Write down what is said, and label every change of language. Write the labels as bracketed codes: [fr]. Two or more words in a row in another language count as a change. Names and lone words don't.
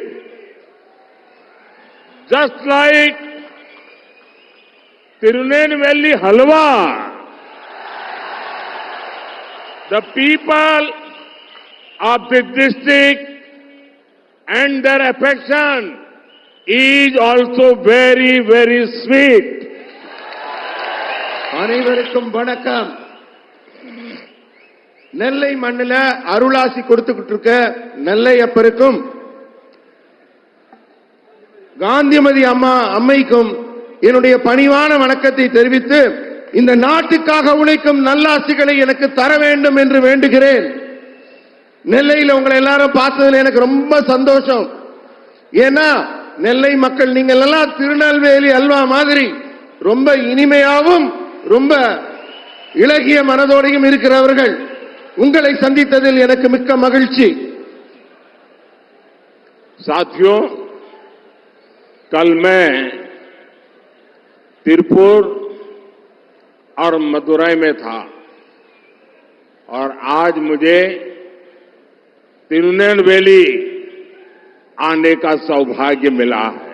[en] Just like Tirunelveli Halwa, the people of the district and their affection is also very, very sweet. [ta] அனைவருக்கும் வணக்கம். நெல்லை மண்ணில அருளாசி கொடுத்துக்கிட்டு இருக்க நெல்லை அப்பருக்கும் காந்திமதி அம்மைக்கும் என்னுடைய பணிவான வணக்கத்தை தெரிவித்து இந்த நாட்டுக்காக உழைக்கும் நல்லாசிகளை எனக்கு தர வேண்டும் என்று வேண்டுகிறேன். நெல்லையில் உங்களை எல்லாரும் பார்த்ததுல எனக்கு ரொம்ப சந்தோஷம். ஏன்னா நெல்லை மக்கள் நீங்கள் எல்லாம் திருநெல்வேலி அல்வா மாதிரி ரொம்ப இனிமையாகவும் ரொம்ப இலகிய மனதோடையும் இருக்கிறவர்கள். உங்களை சந்தித்ததில் எனக்கு மிக்க மகிழ்ச்சி. [hi] साथियों, कल मैं तिरुपुर और मदुरई में था और आज मुझे तिरुनेलवेली आने का सौभाग्य मिला है.